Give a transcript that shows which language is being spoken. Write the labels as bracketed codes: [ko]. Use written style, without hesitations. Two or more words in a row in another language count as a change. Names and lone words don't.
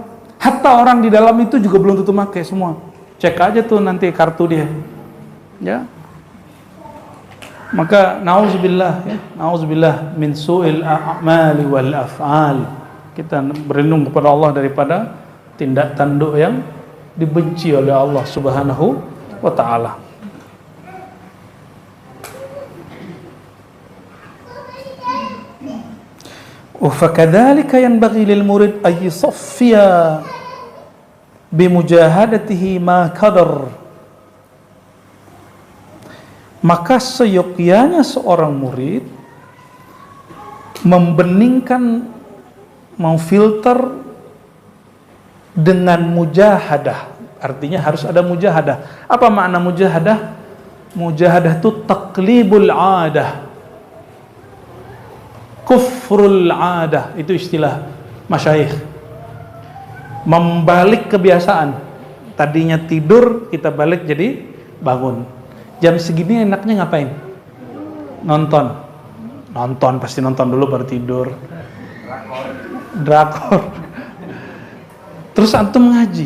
[id] Hatta orang di dalam itu juga belum tentu pakai semua. Cek aja tuh nanti kartu dia. Ya. Maka nauzubillah ya, [ar] نعوذ بالله من سوء الأعمال والأفعال. [id] Kita berlindung kepada Allah daripada tindak tanduk yang dibenci oleh Allah [ar] سبحانه وتعالى. وكذلك ينبغي للمريد أن يصفي بمجاهدته ما قدر. [id] Maka seyogyanya seorang murid membeningkan, memfilter dengan mujahadah. Artinya harus ada mujahadah. Apa makna mujahadah? Mujahadah itu [ar] تقليب العادة، خرق العادة. [id] Itu istilah masyayikh. Membalik kebiasaan. Tadinya tidur, kita balik jadi bangun. Jam segini enaknya ngapain? Nonton, pasti nonton dulu baru tidur. Drakor. Terus antum ngaji.